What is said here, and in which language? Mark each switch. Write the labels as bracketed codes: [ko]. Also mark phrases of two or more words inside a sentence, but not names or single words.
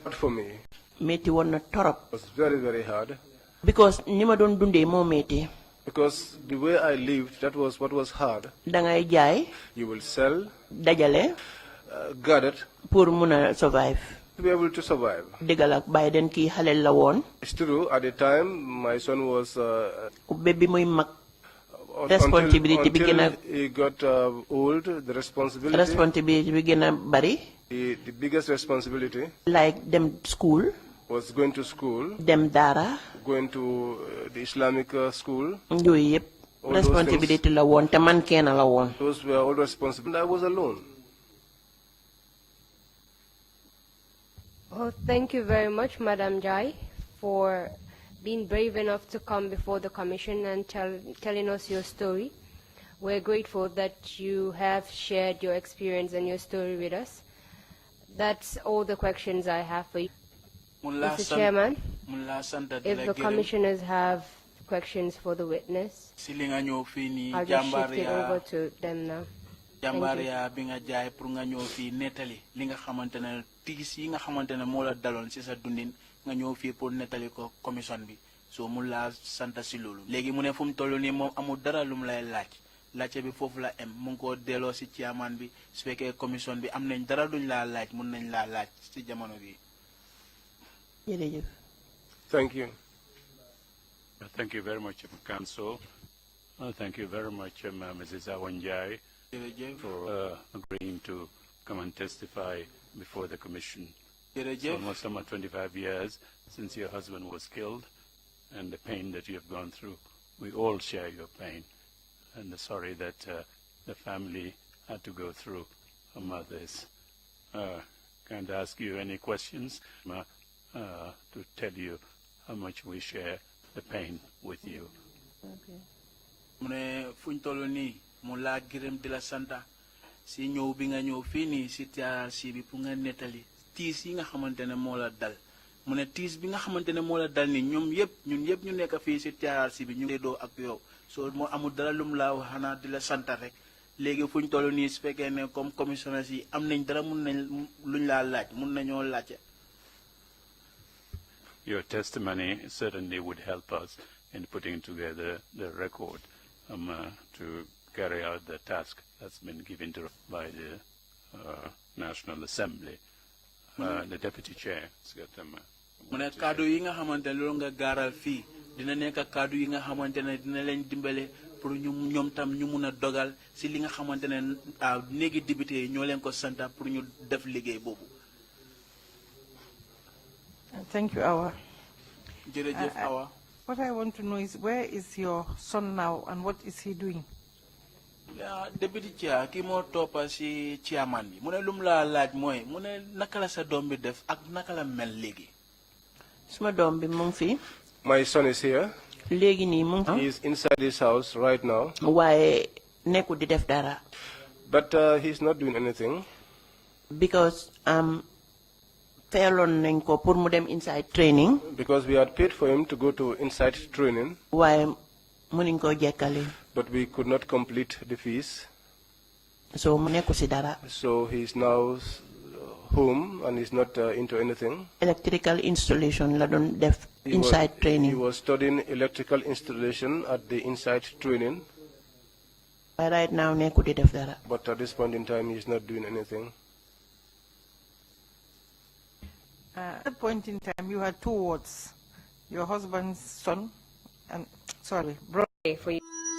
[en] Not for me. [wo] Metti woon na torop. [en] It was very, very hard. [wo] Because ni ma doon dundee moo metti. [en] Because the way I lived, that was what was hard. [wo] Dangay jaay. [en] You will sell. [wo] Dajale. [en] Gather. [wo] Pour mun a survive. [en] To be able to survive. [wo] Dëggal ak bàyyi den kii xale la woon. [en] It's true. At the time, my son was. [wo] Baby muy mag. Responsibility bi gën a. [en] He got old. The responsibility. [wo] Responsibility bi gën a bari. [en] The biggest responsibility. Like them school. Was going to school. [wo] Dem Dara. [en] Going to the Islamic school. [wo] Yooyu yëpp. Responsibility la woon te man kenn la woon. [en] Those were all responsible. I was alone. Well, thank you very much, Madam Jai, for being brave enough to come before the Commission and telling us your story. We're grateful that you have shared your experience and your story with us. That's all the questions I have for you. Mr. Chairman, if the commissioners have questions for the witness, I'll just shift it over to them now. [wo] Jambaria bi nga jaay pour nga ñëw fii nettali li nga xamante ne tiis yi nga xamante ne moo la daloon si sa dundin nga ñëw fii pour nettali ko commission bi so mu laa sant si loolu léegi mu ne fu mu toll nii moom amul dara lu mu lay laajte bi foofu la em mu ngi koo delloo si chairman bi su fekkee commission bi am nañ dara duñ laa laaj mun nañ laa laaj si jamono bi. Jërëjëf. [en] Thank you. Thank you very much, Council. Thank you very much, Mrs. Awanjai, for agreeing to come and testify before the Commission It's almost 25 years since your husband was killed, and the pain that you have gone through. We all share your pain, and sorry that the family had to go through her mother's. Can't ask you any questions to tell you how much we share the pain with you. Okay. [wo] Mune fuñ tollu ni mu la gërëm di la santa si ñëw bi nga ñëw fii nii si TRRC bi pour nga nettali tiis yi nga xamante ne moo la dal mu ne tiis bi nga xamante ne moo la dal ni ñun yëpp ñu nekk fii si TRRC bi ñu ngi doo ak yow so moo amul dara lum laa wax xanaa di la santa rek léegi fuñ toll nii su fekkee ne comme commissionnaire yi am nañ dara mun nañ luñ laa laaj mun nañoo laajte. [en] Your testimony certainly would help us in putting together the record to carry out the task that's been given to by the National Assembly. The Deputy Chair has got them. [wo] Mu ne kaddu yi nga xamante ne loolu nga gaaral fii dina nekk kaddu yi nga xamante ne dina leen dimbale pour ñoom tam ñu mun a dogal si li nga xamante ne néegi député yi ñoo leen ko santa pour ñu def liggéey boobu. [en] Thank you, Awa. [wo] Jërëjëf Awa. [en] What I want to know is, where is your son now and what is he doing? [wo] Deputy Chair ki moo toppa si chairman bi mu ne lum la laaj mooy mu ne naka la sa doom bi def ak naka la mel léegi. Suma doom bi mu ngi fi. [en] My son is here. [wo] Léegi nii mu ngi. [en] He is inside his house right now. [wo] Waaye nekku di def dara. [en] But he's not doing anything. [wo] Because fayaloon nañ ko pour mu dem inside training. [en] Because we had paid for him to go to inside training. [wo] Waaye mënuñ ko jekkale. [en] But we could not complete the fees. [wo] So mu nekku si dara. [en] So he's now home and he's not into anything. Electrical installation [wo] la doon def inside training. [en] He was studying electrical installation at the inside training. But right now [wo] nekku di def dara. [en] But at this point in time he's not doing anything. At that point in time, you had two wards, your husband's son and, brother. For you.